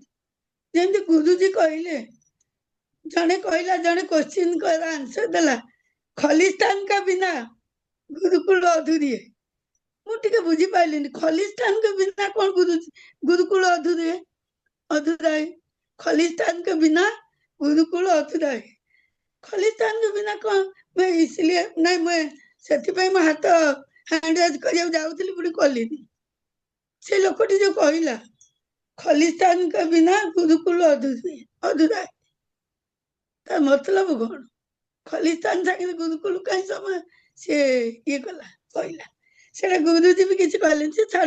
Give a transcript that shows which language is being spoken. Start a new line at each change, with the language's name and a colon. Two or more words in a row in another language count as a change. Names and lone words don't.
Odia: ଯେମିତି ଗୁରୁଜୀ କହିଲେ ଜଣେ କହିଲା ଜଣେ
English: question answer
Odia: ଦେଲା
Hindi: खलिस्तान का बिना गुरुकुल अधूरी है।
Odia: ମୁଁ ଟିକେ ବୁଝିପାରିଲିନି
Hindi: खलिस्तान का बिना
Odia: କଣ
Hindi: गुरुकुल अधूरा है। खलिस्तान के बिना गुरुकुल अधूरा है। खलिस्तान के बिना कौन मैं इसलिए नहीं मैं
Odia: ସେଥିପାଇଁ ମୋ ହାତ
English: hand raise
Odia: କରିବାକୁ ଯାଉଥିଲି ପୁଣି କଲିନି। ସେ ଲୋକଟି ଯୋଉ କହିଲା
Hindi: खलिस्तान का बिना गुरुकुल अधूरा है,
Odia: ତା ମତଲବ କଣ? ଖଲିସ୍ତାନ ସାଙ୍ଗରେ ଗୁରୁକୁଲ କାହିଁ ସମୟ ସେ ଇଏ କଲା କହିଲା ସେଟା ଗୁରୁଜୀ ବି କିଛି କହିଲେନି ସେ ଛାଡ।